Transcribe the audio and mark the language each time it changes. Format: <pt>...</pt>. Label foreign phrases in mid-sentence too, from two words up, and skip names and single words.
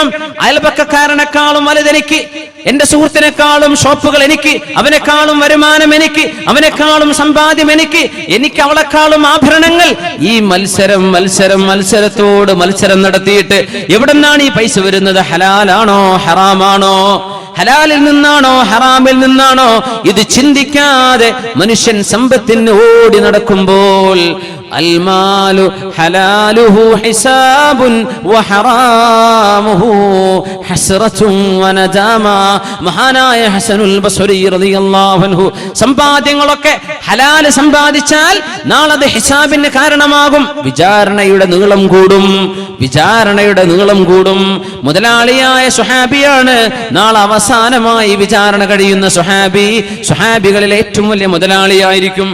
<ml>അയൽപക്കക്കാരനെക്കാളും വലുതെനിക്ക്, എന്റെ സുഹൃത്തിനേക്കാളും ഷോപ്പുകൾ എനിക്ക്, അവനെക്കാളും വരുമാനം എനിക്ക്, അവനെക്കാളും സമ്പാദ്യം എനിക്ക്, എനിക്ക് അവളെക്കാളും ആഭരണങ്ങൾ. ഈ മത്സരത്തോട് മത്സരം നടത്തിയിട്ട് എവിടെന്നാണ് ഈ പൈസ വരുന്നത്? ഹലാലാണോ ഹറാമാണോ? ഹലാലിൽ നിന്നാണോ ഹറാമിൽ നിന്നാണോ? ഇത് ചിന്തിക്കാതെ മനുഷ്യൻ സമ്പത്തിന് ഓടി നടക്കുമ്പോൾ</ml> <ar>المال حلاله حساب وحرامه حسرة وندامة.</ar> <ml>മഹാനായ ഹസനുൽ ബസ്രി</ml> <ar>رضي الله عنه</ar> <ml>സമ്പാദ്യങ്ങളൊക്കെ ഹലാല് സമ്പാദിച്ചാൽ നാളെ അത് ഹിസാബിന് കാരണമാകും. വിചാരണയുടെ നീളം കൂടും. മുതലാളിയായ സുഹാബിയാണ് നാളെ അവസാനമായി വിചാരണ കഴിയുന്ന സുഹാബികളിൽ ഏറ്റവും വലിയ മുതലാളിയായിരിക്കും.</ml>